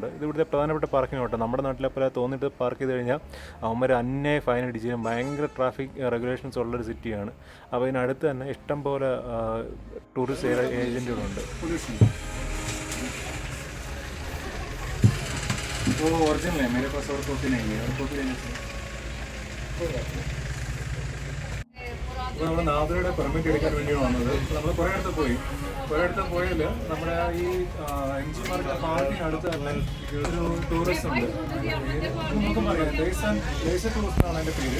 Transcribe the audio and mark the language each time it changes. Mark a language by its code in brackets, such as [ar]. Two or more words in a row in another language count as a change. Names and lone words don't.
[ml] ഇത് ഇവിടുത്തെ പ്രധാനപ്പെട്ട പാർക്കിംഗ് ലോട്ടാണ്. നമ്മുടെ നാട്ടിലെ പോലെ തോന്നിയിട്ട് പാർക്ക് ചെയ്ത് കഴിഞ്ഞാൽ അവന്മാർ അന്യായ ഫൈൻ അടിച്ച് ഭയങ്കര ട്രാഫിക് റെഗുലേഷൻസ് ഉള്ളൊരു സിറ്റിയാണ്. അപ്പോൾ ഇതിനടുത്ത് തന്നെ ഇഷ്ടം പോലെ ടൂറിസ്റ്റ് ഏജൻറ്റുകളുണ്ട്. [hi] ഒറിജിനൽ है मेरे पास और कॉपी नहीं है और कॉपी लेने से [ml] അപ്പോൾ നമ്മൾ നാദുലയുടെ പെർമിറ്റ് എടുക്കാൻ വേണ്ടിയാണ് വന്നത്. നമ്മൾ കുറേ അടുത്ത് പോയാൽ നമ്മുടെ ഈ MG മാർക്കറ്റ് പാർക്കിന് അടുത്ത് തന്നെ ഒരു ടൂറിസ്റ്റ് ഉണ്ട്. നമുക്കും പറയാം, ലേസർ ടൂറിസ്റ്റ് എന്നാണ് എൻ്റെ പേര്.